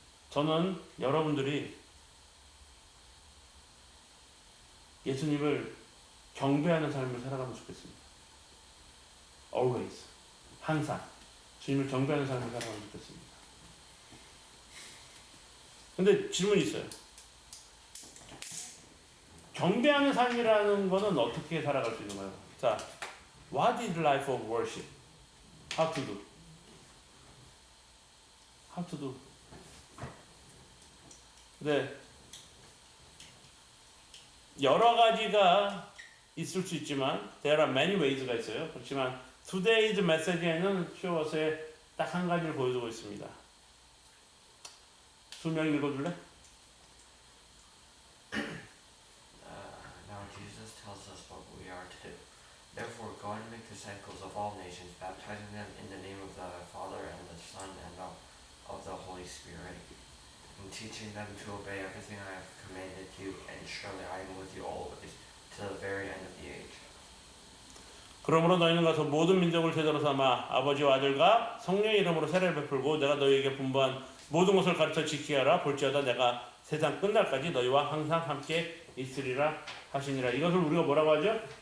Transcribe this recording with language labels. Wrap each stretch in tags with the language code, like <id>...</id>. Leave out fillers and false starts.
<ko>저는 여러분들이 예수님을 경배하는 삶을 살아가면 좋겠습니다.</ko> <en>Always.</en> <ko>항상. 주님을 경배하는 삶을 살아가면 좋겠습니다. 근데 질문이 있어요. 경배하는 삶이라는 거는 어떻게 살아갈 수 있는가요?</ko> <en>자, what is life of worship? How to do? How to do?</en> <ko>네. 여러 가지가 있을 수 있지만</ko> <en>there are many ways</en> <ko>가 있어요. 그렇지만</ko> <en>today's message</en> <ko>에는 쇼워스에 딱 한 가지를 보여주고 있습니다. 수명 읽어줄래?</ko> <en>Now Jesus tells us what we are to do. Therefore, go and make disciples of all nations, baptizing them in the name of the Father and the Son and of the Holy Spirit, and teaching them to obey everything I have commanded you, and surely I am with you always, to the very end of the age.</en> <ko>그러므로 너희는 가서 모든 민족을 제자로 삼아 아버지와 아들과 성령의 이름으로 세례를 베풀고 내가 너희에게 분부한 모든 것을 가르쳐 지키게 하라. 볼지어다 내가 세상 끝날까지 너희와 항상 함께 있으리라 하시니라. 이것을 우리가 뭐라고 하죠?</ko>